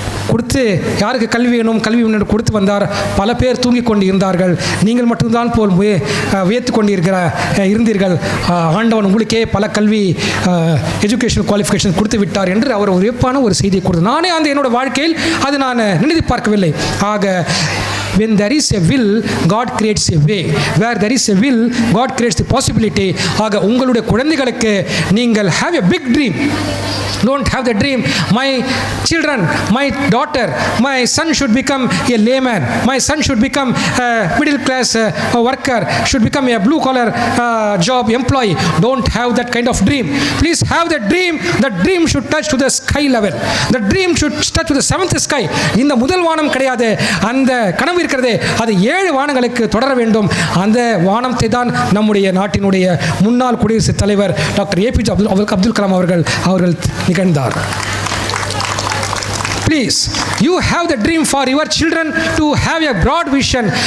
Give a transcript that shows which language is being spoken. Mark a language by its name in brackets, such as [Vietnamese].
[Tamil] கொடுத்து யாருக்கு கல்வி வேணும் கல்வி வேணும் கொடுத்து வந்தார். பல பேர் தூங்கிக் கொண்டு இருந்தார்கள். நீங்கள் மட்டும்தான் போல் வியத்து கொண்டிருக்கிற இருந்தீர்கள். ஆண்டவன் உங்களுக்கே பல கல்வி எஜுகேஷன் குவாலிஃபிகேஷன் கொடுத்து விட்டார் என்று அவர் ஒரு வியப்பான ஒரு செய்தியை கொடுத்தார். நானே அந்த என்னோட வாழ்க்கையில் அது நான் நினைத்து பார்க்கவில்லை. [English] ஆக when there is a will, God creates a way. Where there is a will, God creates the possibility. [Tamil] ஆக உங்களுடைய குழந்தைகளுக்கு நீங்கள் [English] have a big dream. Don't have the dream, my children, my daughter, my son should become a layman, my son should become a middle class worker, should become a blue collar job employee. Don't have that kind of dream. Please have the dream. The dream should touch to the sky level. The dream should touch to the seventh sky. [Tamil] இந்த முதல் வானம் கிடையாது, அந்த கனவு இருக்கிறதே அது 7 வானங்களுக்கு தொடர வேண்டும். அந்த வானத்தை தான் நம்முடைய நாட்டினுடைய முன்னாள் குடியரசுத் தலைவர் டாக்டர் ஏபிஜே அப்துல் கலாம் அவர்கள் நிகழ்ந்தார். [English] Please, you have the dream for your children to have a broad vision.